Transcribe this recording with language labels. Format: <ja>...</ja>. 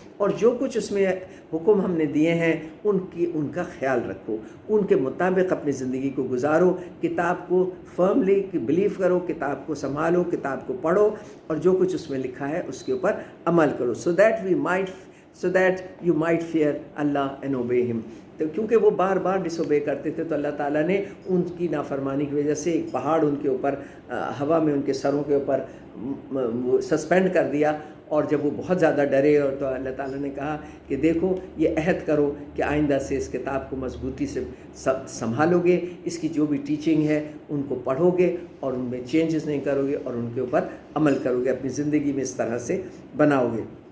<ur>اور جو کچھ اس میں حکم ہم نے دیے ہیں ان کا خیال رکھو، ان کے مطابق اپنی زندگی کو گزارو. کتاب کو فرملی بلیو کرو، کتاب کو سنبھالو، کتاب کو پڑھو، اور جو کچھ اس میں لکھا ہے اس کے اوپر عمل کرو.</ur> <en>so that you might fear Allah and obey him.</en> <ur>تو کیونکہ وہ بار بار ڈس اوبے کرتے تھے تو اللہ تعالیٰ نے ان کی نافرمانی کی وجہ سے ایک پہاڑ ان کے اوپر ہوا میں ان کے سروں کے اوپر سسپینڈ کر دیا. اور جب وہ بہت زیادہ ڈرے اور تو اللہ تعالیٰ نے کہا کہ دیکھو، یہ عہد کرو کہ آئندہ سے اس کتاب کو مضبوطی سے سنبھالو گے، اس کی جو بھی ٹیچنگ ہے ان کو پڑھو گے اور ان میں چینجز نہیں کرو گے اور ان کے اوپر عمل کرو گے، اپنی زندگی میں اس طرح سے بناؤ گے.</ur>